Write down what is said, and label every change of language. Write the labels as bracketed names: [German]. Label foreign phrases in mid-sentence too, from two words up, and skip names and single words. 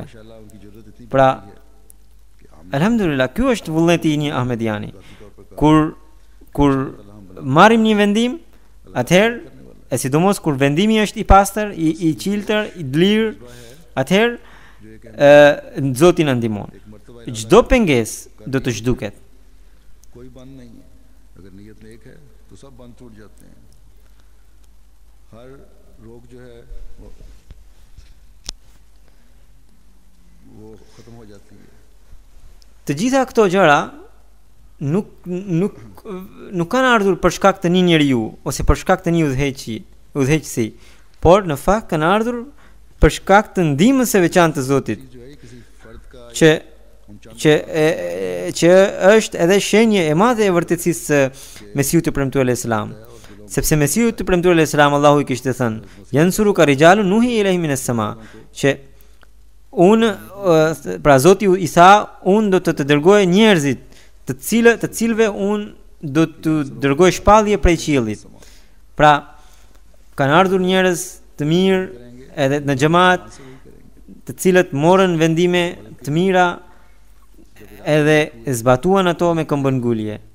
[Albanian] Pra, alhamdulillah, ky është vullneti i një ahmediani. Kur marrim një vendim, atëherë, e sidomos kur vendimi është i pastër, i qiltër, i lirë, atëherë Zoti na ndihmon. Çdo pengesë do të zhduket. [Urdu] کوئی بند نہیں ہے، اگر نیت نیک ہے تو سب بند ٹوٹ جاتے ہیں. ہر روگ جو ہے وہ ختم ہو جاتی ہے. [Albanian] Të gjitha këto gjëra nuk kanë ardhur për shkak të një njeriu ose për shkak të një udhëheqësi, por në fakt kanë ardhur për shkak të ndihmës së veçantë të Zotit, që është edhe shenjë e madhe e vërtetësisë së Mesiut të premtuar [Arabic] عليه السلام. [Albanian] Sepse Mesiu të premtuar [Arabic] عليه السلام, [Albanian] Allahu i kishte thënë: [Arabic] "ينصرك رجال نوحي إليهم من السماء", [Albanian] që pra Zoti i tha, unë do të dërgoj njerëzit të cilëve unë do të dërgoj shpallje prej qiellit. Pra kanë ardhur njerëz të mirë edhe në xhamat, të cilët morën vendime të mira edhe zbatuan ato me këmbën ngulje.